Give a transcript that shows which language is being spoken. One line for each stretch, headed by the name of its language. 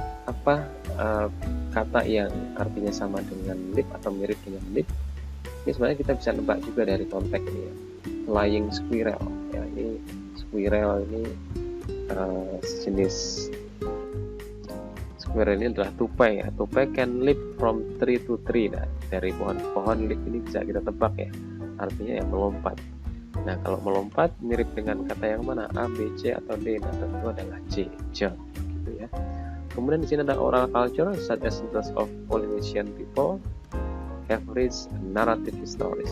Indonesian: Apa kata yang artinya sama dengan leap atau mirip dengan leap? Ini sebenarnya kita bisa nebak juga dari konteks ini ya. Flying squirrel ya, ini squirrel ini jenis squirrel ini adalah tupai ya.
English: Tupai can leap from tree to tree.
Indonesian: Nah, dari pohon-pohon leap ini bisa kita tebak ya, artinya yang melompat. Nah, kalau melompat mirip dengan kata yang mana? A, B, C, atau D? Nah, tentu adalah C, jump gitu ya. Kemudian di sini ada
English: oral culture, such as those of Polynesian people have rich narrative stories.